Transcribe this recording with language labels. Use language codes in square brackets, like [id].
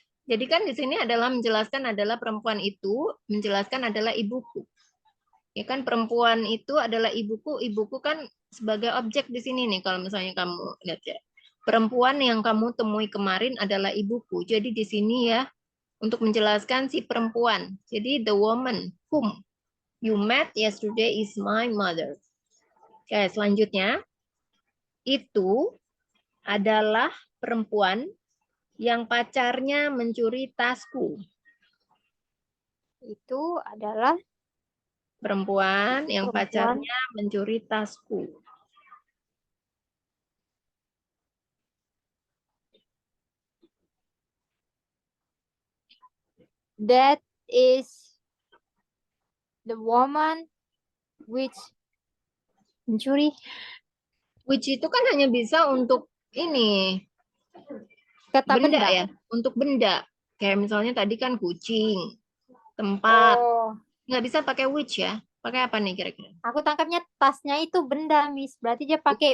[id] Jadi kan di sini adalah menjelaskan adalah perempuan itu menjelaskan adalah ibuku. Ya kan perempuan itu adalah ibuku. Ibuku kan sebagai objek di sini nih kalau misalnya kamu lihat ya. Perempuan yang kamu temui kemarin adalah ibuku. Jadi di sini ya untuk menjelaskan si perempuan. [en] Jadi the woman whom you met yesterday is my mother. [id] Oke, selanjutnya itu adalah perempuan yang pacarnya mencuri tasku. Itu adalah perempuan yang pacarnya mencuri tasku. [en] That is the woman which [id] mencuri. Which itu kan hanya bisa untuk ini Kata benda ya, untuk benda. Kayak misalnya tadi kan kucing, tempat. Nggak bisa pakai which ya. Pakai apa nih kira-kira? Aku tangkapnya tasnya itu benda, Miss. Berarti dia pakai.